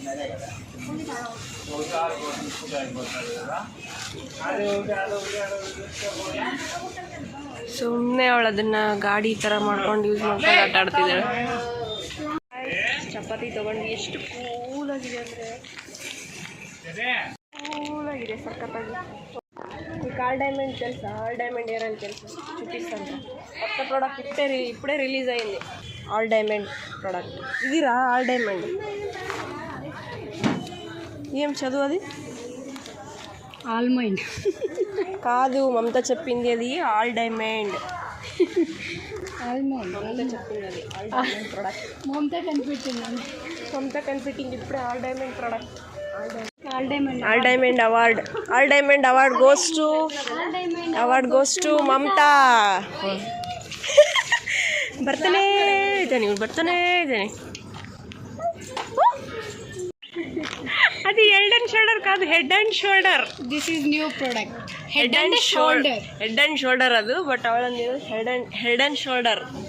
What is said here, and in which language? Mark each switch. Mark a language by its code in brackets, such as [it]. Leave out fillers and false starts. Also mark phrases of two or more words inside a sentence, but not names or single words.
[kn] ಸುಮ್ಮನೆ ಅವಳು ಅದನ್ನು ಗಾಡಿ ಥರ ಮಾಡ್ಕೊಂಡು ಯೂಸ್ ಮಾಡ್ಕೊಂಡು ಆಟ ಆಡ್ತಿದ್ದಾಳೆ. ಚಪಾತಿ ತೊಗೊಂಡು ಎಷ್ಟು ಕೂಲಾಗಿದೆ ಅಂದರೆ, ಕೂಲಾಗಿದೆ ಸಖತ್ತಾಗಿ. ಆಲ್ ಡೈಮಂಡ್ ಕೆಲಸ, ಆಲ್ ಡೈಮಂಡ್ ಏರನ್ ಕೆಲಸ చూపిస్తాను. [te] కొత్త ప్రోడక్ట్ ఇప్పుడే రిలీజ్ అయింది. ఆల్ డైమండ్ ప్రోడక్ట్ ఇదిరా. ఆల్ డైమండ్ ఏం చదువు అది? ఆల్మండ్ కాదు, మమత చెప్పింది అది ఆల్ డైమండ్. మమత చెప్పింది అది ఆల్ డైమండ్ ప్రోడక్ట్. మమత కనిపెట్టింది ఇప్పుడే ఆల్ డైమండ్ ప్రోడక్ట్. [en] All Diamond award goes to Mamta. [kn] ಬರ್ತಾನೆ ಇದ್ದಾನೆ. ಅದು ಹೆಡ್ ಅಂಡ್ ಶೋಲ್ಡರ್ ಕಾದು, ಹೆಡ್ ಅಂಡ್ ಶೋಲ್ಡರ್. [en] this is new product. [kn] ಹೆಡ್ ಅಂಡ್ ಶೋಲ್ಡರ್ ಅದು. ಬಟ್ ಅವಳಂದಿರೋದು ಹೆಡ್ ಅಂಡ್ ಶೋಲ್ಡರ್.